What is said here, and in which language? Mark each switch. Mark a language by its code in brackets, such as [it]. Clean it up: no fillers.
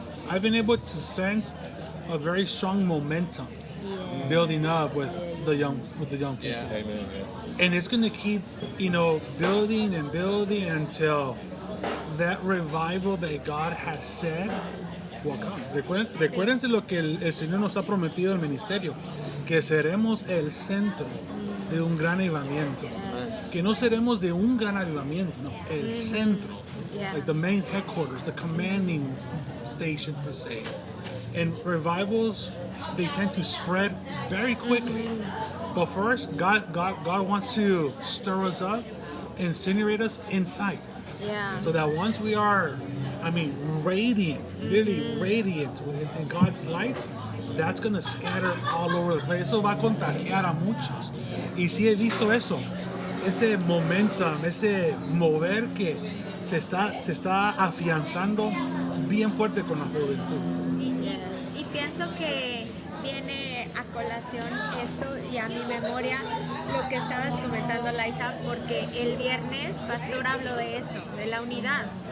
[en] I've been able to sense a very strong momentum building up with the young people. Yeah. Amen. And it's going to keep, you know, building and building until that revival that God has said will come. [es] Recuérdense lo que el Señor nos ha prometido el ministerio, que seremos el centro de un gran avivamiento. Que no seremos de un gran avivamiento, no, el centro. [en] Yeah. Like the main headquarters, the commanding station per se. And revivals, they tend to spread very quickly. But first, God wants to stir us up, incinerate us inside. Yeah. So that once we are, radiant, really radiant in God's light, that's going to scatter all over the place. [es] Eso va a contagiar a muchos. Y sí he visto eso, ese momentum, ese mover que se está afianzando bien fuerte con la juventud. Y pienso que viene a colación esto y a mi memoria lo que estabas comentando, Liza, porque el viernes Pastor habló de eso, de la unidad.